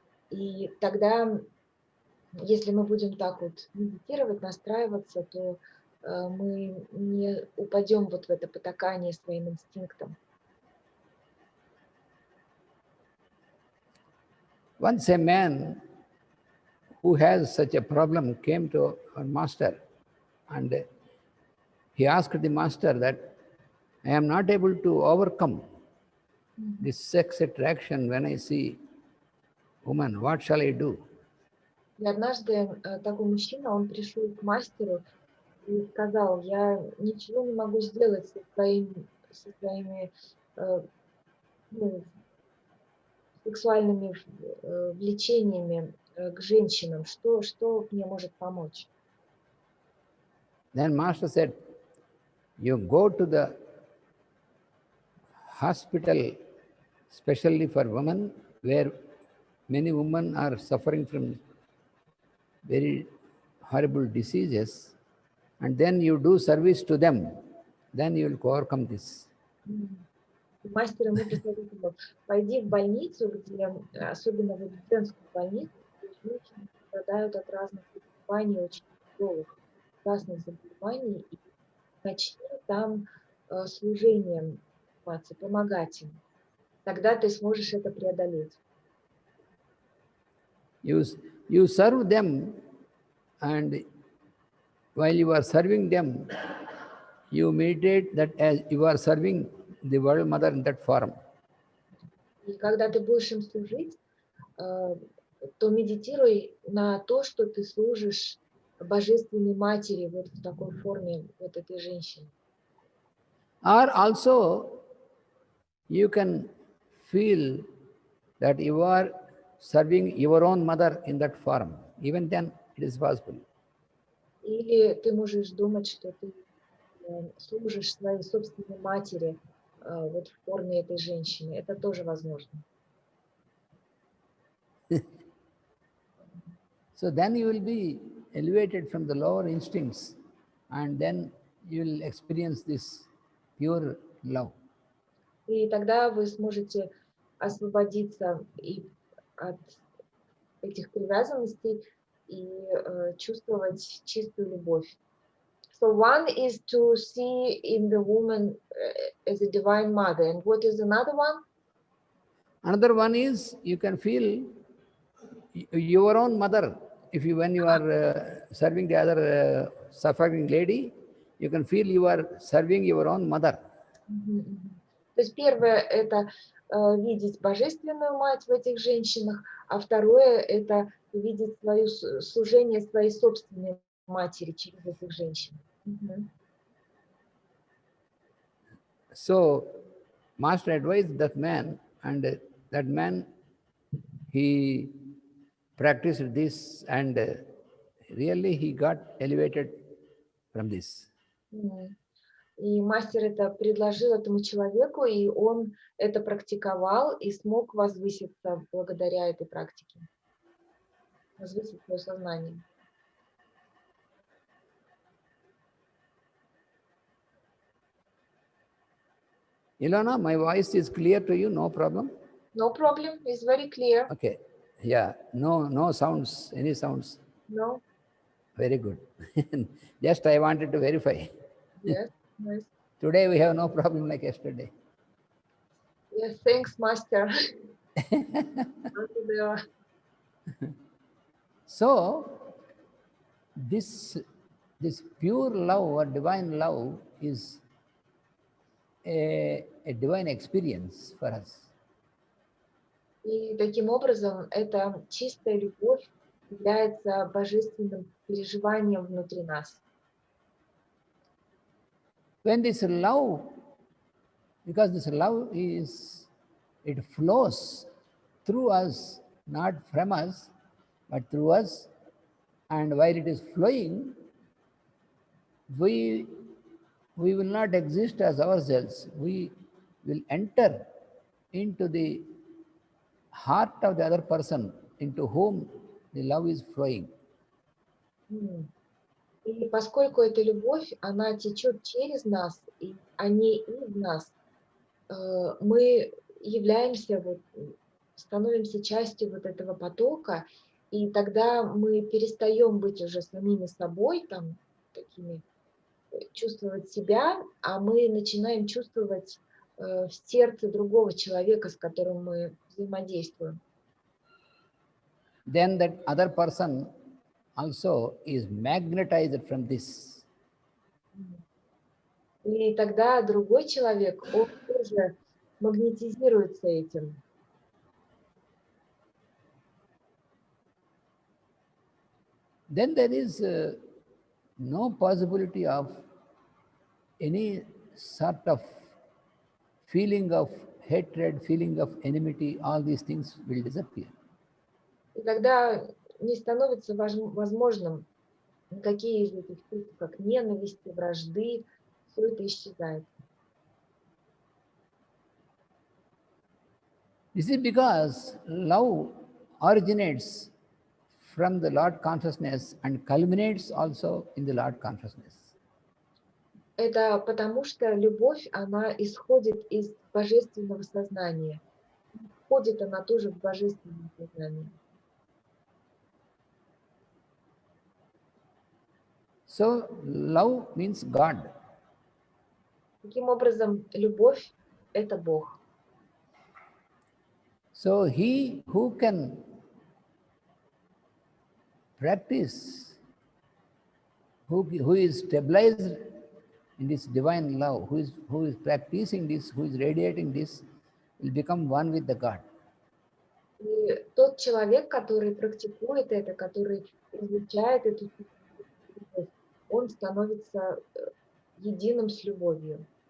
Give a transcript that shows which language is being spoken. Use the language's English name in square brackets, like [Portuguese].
[Russian] И тогда, если мы будем так вот медитировать, настраиваться, то мы не упадем вот в это потакание своим инстинктам. [English] Once a man who has such a problem came to our master, and he asked the master that, I am not able to overcome this sex attraction when I see woman, what shall I do? [Russian] И однажды такой мужчина, он пришел к мастеру и сказал: я ничего не могу сделать со своими ну, сексуальными влечениями к женщинам. Что мне может помочь? [English] Then Master said, you go to the hospital, especially for women, where many women are suffering from very horrible diseases, and then you do service to them, then you will overcome this. [Russian] Мастер ему посоветовал: пойди в больницу, где, особенно в женскую больницу, где женщины страдают от разных заболеваний, очень тяжелых, ужасных заболеваний, и начни там служением заниматься, помогать им. Тогда ты сможешь это преодолеть. [English] You serve them, and while you are serving them, you meditate that as you are serving the World Mother in that form. [Russian] И когда ты будешь им служить, то медитируй на то, что ты служишь Божественной Матери вот в такой форме, вот этой женщины. [English] Or also, you can feel that you are serving your own mother in that form. Even then, it is possible. [Russian] Или ты можешь думать, что ты служишь своей собственной матери вот в форме этой женщины. Это тоже возможно. [English] So then you will be elevated from the lower instincts, and then you will experience this pure love. [Russian] И тогда вы сможете освободиться и от этих привязанностей и чувствовать чистую любовь. [English] So one is to see in the woman as a divine mother. And what is another one? Another one is you can feel your own mother. When you are serving the other suffering lady, you can feel you are serving your own mother. [Russian] То есть первое – это видеть божественную мать в этих женщинах, а второе – это видеть свое служение своей собственной матери через этих женщин. [English] So, Master advised that man, and that man, he practiced this, and really he got elevated from this. [Russian] И мастер это предложил этому человеку, и он это практиковал и смог возвыситься благодаря этой практике, возвысить свое сознание. [English] Ilona, my voice is clear to you, no problem? No problem, it's very clear. Okay, yeah, no sounds, any sounds? No. Very good. Just I wanted to verify. Yes, nice. Today we have no problem like yesterday. Yes, thanks, Master. So, this pure love or divine love is a divine experience for us. [Russian] И таким образом, эта чистая любовь является божественным переживанием внутри нас. [English] When this love, because this love it flows through us, not from us, but through us, and while it is flowing, we will not exist as ourselves. We will enter into the heart of the other person into whom the love is flowing. [Russian] И поскольку эта любовь, она течет через нас, а не из нас, мы являемся, становимся частью вот этого потока, и тогда мы перестаем быть уже самими собой, там, такими, чувствовать себя, а мы начинаем чувствовать в сердце другого человека, с которым мы взаимодействуем. [English] Then that other person also is magnetized from this. [Russian] И тогда другой человек, он тоже магнетизируется этим. [English] then there is no possibility of any sort of feeling of hatred, feeling of enmity, all these things will disappear. [Russian] И тогда не становится возможным никакие из этих чувств, как ненависти, вражды, все это исчезает. [English] This is because love originates from the Lord consciousness and culminates also in the Lord consciousness. [Russian] Это потому, что любовь, она исходит из божественного сознания. Входит она тоже в божественное сознание. [English] So love means God. [Russian] Таким образом, любовь – это Бог. [English] So he who can practice, who is stabilized in this divine love, who is practicing this, who is radiating this, will become one with the God. [Russian] И тот человек, который практикует это, который изучает эту любовь, он становится единым с любовью.